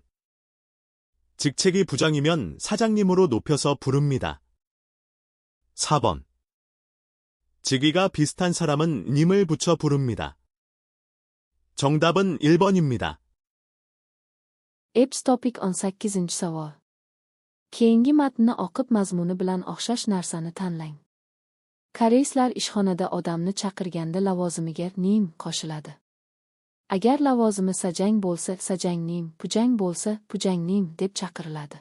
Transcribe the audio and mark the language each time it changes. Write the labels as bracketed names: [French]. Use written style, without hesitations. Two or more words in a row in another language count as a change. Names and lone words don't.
[Korean] 직책이 부장이면 사장님으로 높여서 부릅니다. 4번. 직위가 비슷한 사람은 님을 붙여 부릅니다. 정답은 1번입니다. [Uzbek] Eps topik 18-savol. Keyingi matnni o'qib mazmuni bilan o'xshash narsani tanlang. Koreyslar ishxonada odamni chaqirganda lavozimiga nim qo'shiladi. Agar lavozimi sajang bo'lsa, sajangnim, pujang bo'lsa, pujangnim deb chaqiriladi.